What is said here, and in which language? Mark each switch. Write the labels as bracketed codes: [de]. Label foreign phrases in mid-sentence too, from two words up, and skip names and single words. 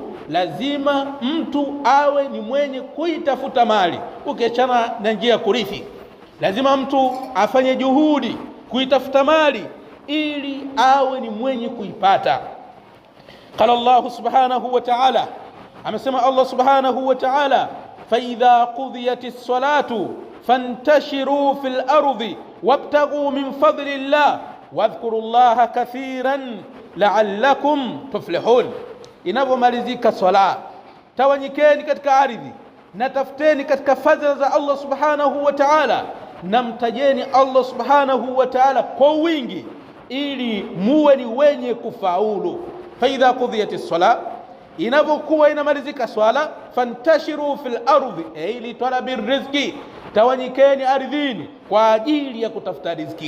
[sw] Lazima mtu awe ni mwenye kuitafuta mali, ukiachana na njia ya kurithi. Lazima mtu afanye juhudi kuitafuta mali ili awe ni mwenye kuipata. [ar] قال الله سبحانه وتعالى, amesema Allah سبحانه وتعالى فإذا قضيت الصلاة فانتشروا في الأرض وابتغوا من فضل الله واذكروا الله كثيرا لعلكم تفلحون. [sw] Inapomalizika swala, tawanyikeni katika ardhi na tafuteni katika fadhila za Allah [ar] سبحانه وتعالى, [sw] na mtajeni Allah [ar] سبحانه وتعالى [sw] kwa wingi ili muwe ni wenye kufaulu. [ar] فإذا قضيت الصلاة, [sw] inapokuwa inamalizika swala, [ar] فانتشروا في الأرض أي لطلب الرزق, [sw] tawanyikeni ardhini kwa ajili ya kutafuta riziki.